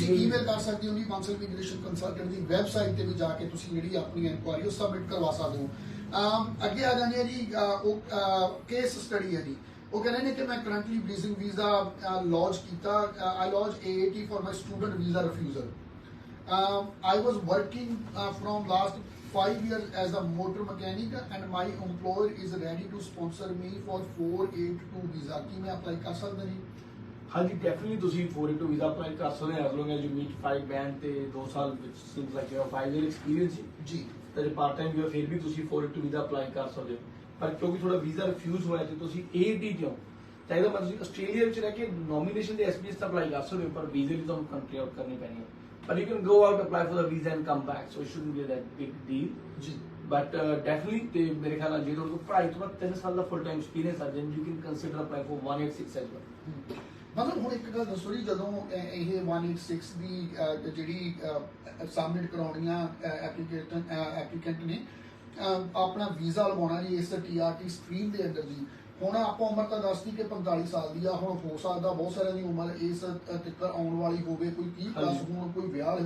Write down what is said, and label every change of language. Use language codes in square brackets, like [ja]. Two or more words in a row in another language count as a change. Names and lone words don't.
[pa] ਤੁਸੀਂ ਈਮੇਲ ਕਰ ਸਕਦੇ ਹੋ ਜੀ। ਬਾਂਸਲ ਇਮੀਗ੍ਰੇਸ਼ਨ ਕੰਸਲਟੈਂਟ ਦੀ ਵੈਬਸਾਈਟ ਤੇ ਵੀ ਜਾ ਕੇ ਤੁਸੀਂ ਜਿਹੜੀ ਆਪਣੀ ਇਨਕੁਆਇਰੀ ਉਹ ਸਬਮਿਟ ਕਰਵਾ ਸਕਦੇ ਹੋ। ਅੱਗੇ ਆ ਜਾਂਦੇ ਆ ਜੀ ਉਹ [en] case study [pa] ਹੈ ਜੀ। ਉਹ ਕਹਿੰਦੇ ਨੇ ਕਿ ਮੈਂ [en] currently bridging visa launch [pa] ਕੀਤਾ। [en] I launch AAT for my student visa refusal. I was working from last 5 years as a motor mechanic and my employer is ready to sponsor me for 482 visa। [pa] ਕੀ ਮੈਂ ਅਪਲਾਈ ਕਰ ਸਕਦਾ ਜੀ? ਹਾਂਜੀ ਡੈਫੀਨਿਟਲੀ ਤੁਸੀਂ 482 [en] visa apply [pa] ਕਰ ਸਕਦੇ ਹੋ [en] as long as you meet 5 band [pa] ਤੇ 2 ਸਾਲ ਵਿੱਚ [en] seems like you have 5 year experience [pa] ਜੀ। ਤੇ ਜੇ [en] part time [pa] ਵੀ ਹੋ ਫਿਰ ਵੀ ਤੁਸੀਂ 482 [en] visa apply [pa] ਕਰ ਸਕਦੇ ਹੋ। ਪਰ ਕਿਉਂਕਿ ਤੁਹਾਡਾ [en] visa refuse [pa] ਹੋਇਆ ਤੇ ਤੁਸੀਂ AAT ਕਿਉਂ ਚਾਹੀਦਾ, ਪਰ ਤੁਸੀਂ ਆਸਟ੍ਰੇਲੀਆ ਵਿੱਚ ਰਹਿ ਕੇ ਨੋਮੀਨੇਸ਼ਨ ਦੇ SBS ਤਾਂ ਅਪਲਾਈ ਕਰ ਸਕਦੇ ਹੋ, ਪਰ ਵੀਜ਼ੇ ਲਈ ਤੁਹਾਨੂੰ [en] country out [pa] ਕਰਨੀ ਪੈਣੀ ਹੈ। [en] But you can go out, apply for the visa and come back, so it shouldn't be that big deal. [pa] ਜੀ। [en] But definitely, [pa] ਤੇ ਮੇਰੇ ਖਿਆਲ ਨਾਲ ਜੇ ਤੁਹਾਡੇ ਕੋਲ ਪੜ੍ਹਾਈ ਤੋਂ ਬਾਅਦ 3 ਸਾਲ ਦਾ [en] full time experience [pa] ਆ, [en] then you can consider apply for 186 as well. [pa] ਮਤਲਬ ਹੁਣ ਇੱਕ ਗੱਲ ਦੱਸੋ ਜੀ, ਜਦੋਂ ਇਹ 186 ਦੀ ਜਿਹੜੀ ਸਬਮਿਟ ਕਰਾਉਣੀਆਂ ਐਪਲੀਕੈਂਟ ਨੇ ਆਪਣਾ ਵੀਜ਼ਾ ਲਵਾਉਣਾ ਜੀ ਇਸ TRT ਸਕੀਮ ਦੇ ਅੰਦਰ ਜੀ। ਹੁਣ ਆਪਾਂ ਉਮਰ ਤਾਂ ਦੱਸਦੀ ਕਿ 45 ਸਾਲ ਦੀ ਆ। ਹੁਣ ਹੋ ਸਕਦਾ ਬਹੁਤ ਸਾਰਿਆਂ ਦੀ ਉਮਰ ਇਸ ਤੱਕ ਆਉਣ ਵਾਲੀ ਹੋਵੇ, ਕੋਈ 30 ਪਲੱਸ ਹੋਣ, ਕੋਈ ਵਿਆਹ ਹੋਣ।